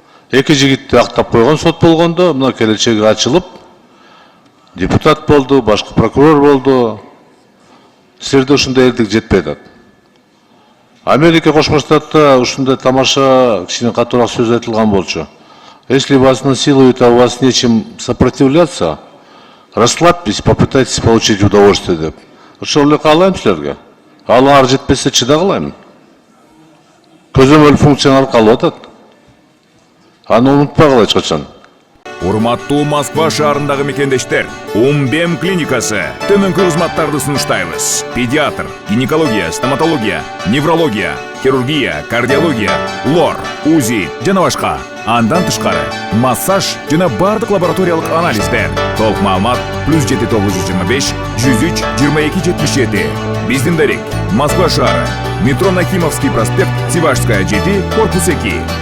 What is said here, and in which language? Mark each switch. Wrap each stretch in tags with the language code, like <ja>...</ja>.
<ky>Эки жигитти актап койгон сот болгондо, мына келечеги ачылып, депутат болду, башкы прокурор болду. Силерде ушундай эрдик жетпей атат. Америка Кошмо Штатта ушундай тамаша кичине катуураак сөз айтылган болчу.</ky> <ru>Если вас насилуют, а у вас нечем сопротивляться, расслабьтесь, попытайтесь получить удовольствие деп.</ru> <ky>Ошол эле каалайм силерге. Алыңар жетпесе чыдагыла. Көзөмөл функцияңар калып атат. Аны унутпагыла эч качан. Урматтуу Москва шаарындагы мекендештер, Умбем клиникасы төмөнкү кызматтарды сунуштайбыз. Педиатр, гинекология, стоматология, неврология, хирургия, кардиология, лор, УЗИ жана башка. Андан тышкары массаж жана бардык лабораториялык анализдер. Толук маалымат +7 925 103 22 77. Биздин дарек Москва шаары, метро Нахимовский проспект, Сивашская 7, корпус 2.</ky>